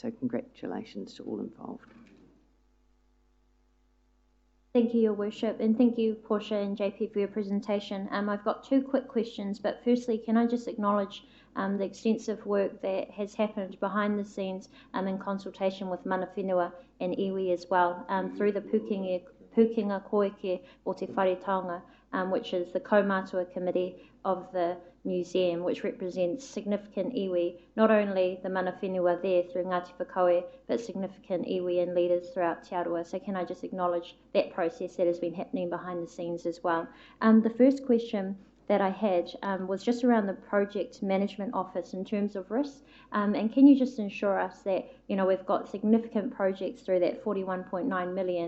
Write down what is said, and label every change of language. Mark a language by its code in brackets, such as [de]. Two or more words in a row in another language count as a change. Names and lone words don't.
[en] So congratulations to all involved. Thank you, Your Worship, and thank you, Portia and JP, for your presentation. I've got 2 quick questions, but firstly, can I just acknowledge the extensive work that has happened behind the scenes in consultation with [mi] mana whenua [en] and iwi as well, through the Pukinga Koeke o Te Whare Taonga, which is the Kaumātua Committee of the Museum, which represents significant iwi, not only the [mi] mana whenua [en] there through Ngāti Whakaue, but significant iwi and leaders throughout Te Aroha. So can I just acknowledge that process that has been happening behind the scenes as well. The first question that I had was just around the project management office in terms of risk, and can you just ensure us that, you know, we've got significant projects through that 41.9 million.